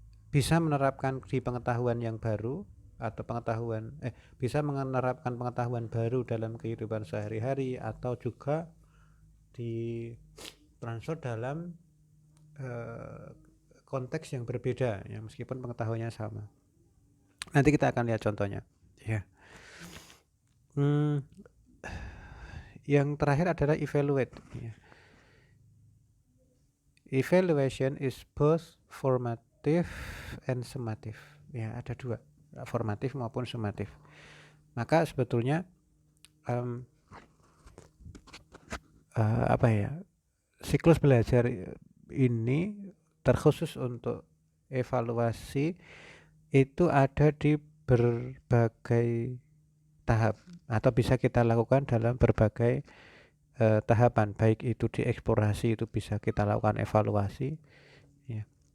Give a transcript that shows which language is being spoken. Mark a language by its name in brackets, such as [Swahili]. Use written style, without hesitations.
[Indonesian] Bisa menerapkan di pengetahuan yang baru atau bisa menerapkan pengetahuan baru dalam kehidupan sehari-hari, atau juga di transfer dalam konteks yang berbeda, ya, meskipun pengetahuannya sama. Nanti kita akan lihat contohnya, Ya. Yang terakhir adalah evaluate. Ya. [English] Evaluation is both formative and summative. [Indonesian] Ya, ada dua, formatif maupun summatif. Maka sebetulnya apa ya, siklus belajar ini terkhusus untuk evaluasi itu ada di berbagai tahap atau bisa kita lakukan dalam berbagai tahapan, baik itu di eksplorasi itu bisa kita lakukan evaluasi ya,